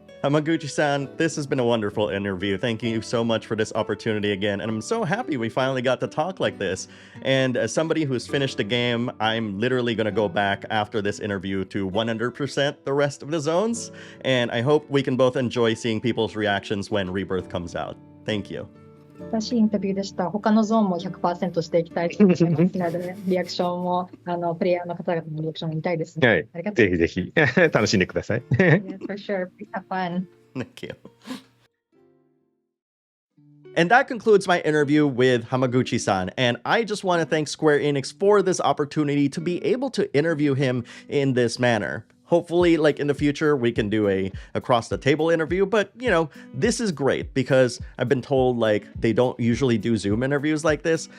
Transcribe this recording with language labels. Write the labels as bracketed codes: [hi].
[en] Hamaguchi-san, this has been a wonderful interview. Thank you so much for this opportunity again. And I'm so happy we finally got to talk like this. And as somebody who's finished the game, I'm literally going to go back after this interview to 100% the rest of the zones. And I hope we can both enjoy seeing people's reactions when Rebirth comes out. Thank you. [ja] 素晴らしいインタビューでした。他のゾーンも 100% していきたいと思いますので、リアクションもプレイヤーの方々のリアクションも見たいですね。はい、ありがとうございます。ぜひぜひ楽しんでください。 [en] Yeah, for sure. Have fun. Thank you. And that concludes my interview with Hamaguchi-san, and I just want to thank Square Enix for this opportunity to be able to interview him in this manner. Hopefully, like in the future, we can do a across the table interview, but this is great because I've been told like they don't usually do Zoom interviews like this.